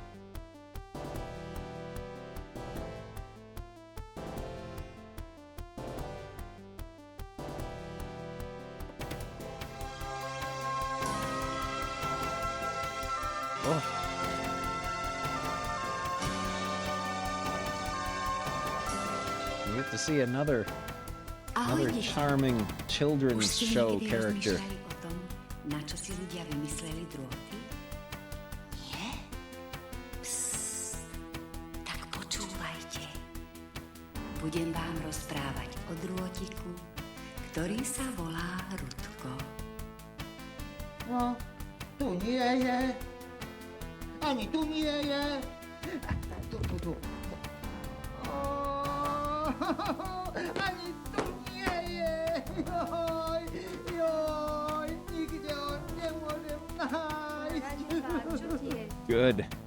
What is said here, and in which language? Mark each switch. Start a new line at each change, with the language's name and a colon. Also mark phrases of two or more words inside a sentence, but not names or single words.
English: Oh. We get to see another charming children's show character.
Slovak: Na čo si ľudia vymysleli drôty? Nie? Psst, tak počúvajte. Budem vám rozprávať o drôtiku, ktorý sa volá Rudko. No, tu nie je. Ani tu nie je. Tu. Ani tu nie je. Joj, nikde ho nemôžem nájsť.
English: Good.